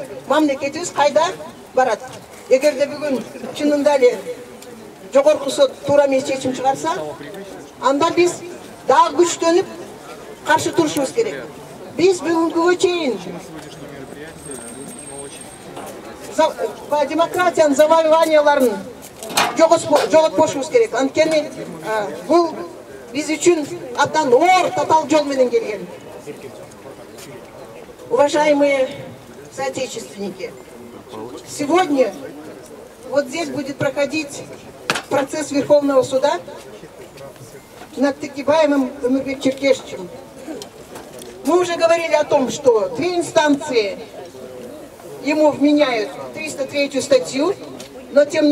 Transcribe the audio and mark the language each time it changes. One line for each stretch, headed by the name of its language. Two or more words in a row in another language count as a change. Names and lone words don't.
Kyrgyz: Мамлекетибиз кайда барат? Эгерде бүгүн чынында эле жогорку сот туура эмес чечим чыгарса, анда биз дагы күчтөнүп, каршы турушубуз керек. Биз бүгүнгүгө чейин демократиянын завоеванияларын жоготпошубуз керек. Анткени бул биз үчүн абдан оор татаал жол менен келген.
Russian: Уважаемые соотечественники, сегодня вот здесь будет проходить процесс Верховного суда над Текебаевым Омирбек Черкешевичем. Мы уже говорили о том, что две инстанции ему вменяют 303 статью, но тем